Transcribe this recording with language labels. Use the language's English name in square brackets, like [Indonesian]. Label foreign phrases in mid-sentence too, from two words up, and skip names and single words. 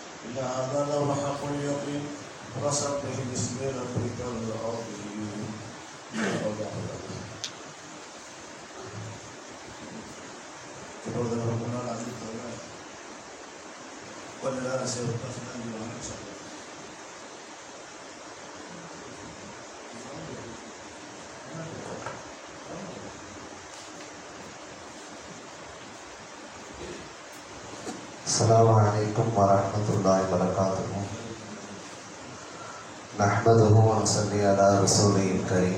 [Arabic] إن هذا لهو حق اليقين فسبح باسم ربك العظيم. [Tamil] இப்பொழுது நமக்கு முன்னால் அறிவித்தவர் கொஞ்ச நேரம் சேர்த்து நன்றி வணக்கம் சொல்லுங்கள். [Arabic] السلام عليكم ورحمة الله وبركاته. نحمده ونصلي على رسوله الكريم.